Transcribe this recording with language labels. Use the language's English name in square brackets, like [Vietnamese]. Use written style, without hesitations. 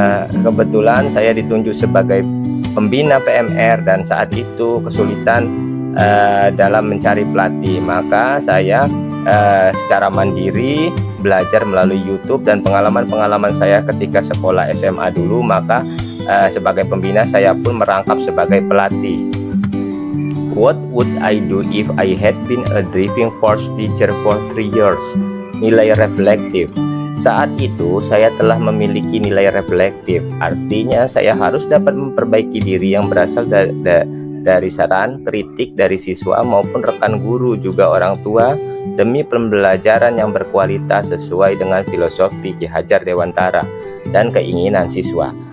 [Indonesian] Kebetulan saya ditunjuk sebagai pembina PMR dan saat itu kesulitan dalam mencari pelatih, maka saya secara mandiri belajar melalui YouTube dan pengalaman-pengalaman saya ketika sekolah SMA dulu, maka sebagai pembina saya pun merangkap sebagai pelatih. [English] What would I do if I had been a driving force teacher for 3 years? [Indonesian] Nilai reflektif. Saat itu saya telah memiliki nilai reflektif, artinya saya harus dapat memperbaiki diri yang berasal dari saran, kritik dari siswa maupun rekan guru, juga orang tua, demi pembelajaran yang berkualitas sesuai dengan filosofi Ki Hajar Dewantara dan keinginan siswa.